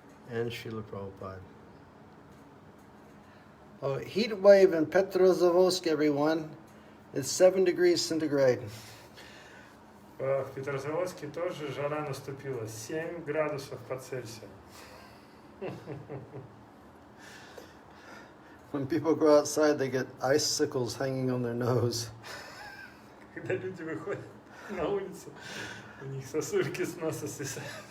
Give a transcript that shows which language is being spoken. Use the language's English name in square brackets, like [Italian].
[English] And Srila Prabhupada. Oh, heat wave in Petrozavodsk, everyone. It's 7 degrees centigrade. [Russian] В Петрозаводске тоже жара наступила. 7 градусов по Цельсию. [English] When people go outside, they get icicles hanging on their nose. [Russian] Когда люди выходят на улицу, у них сосульки с носа свисают.